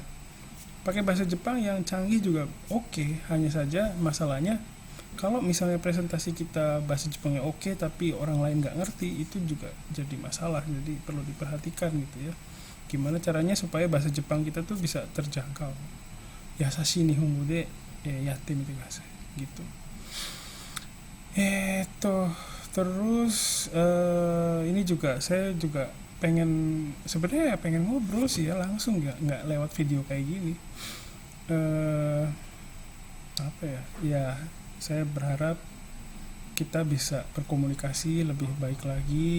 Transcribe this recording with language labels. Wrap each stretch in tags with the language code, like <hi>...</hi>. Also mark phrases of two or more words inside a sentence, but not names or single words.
<id>Ya. pakai bahasa Jepang yang canggih juga oke. Hanya saja masalahnya kalau misalnya presentasi kita bahasa Jepangnya oke tapi orang lain nggak ngerti, itu juga jadi masalah. Jadi perlu diperhatikan gitu ya, gimana caranya supaya bahasa Jepang kita tuh bisa terjangkau.</id> <ja>やさしい日本語でやってみてください gitu.</ja> <id>Terus ini juga saya juga sebenarnya pengen ngobrol sih ya langsung, nggak lewat video kayak gini. Apa ya? Ya saya berharap kita bisa berkomunikasi lebih baik lagi.</id>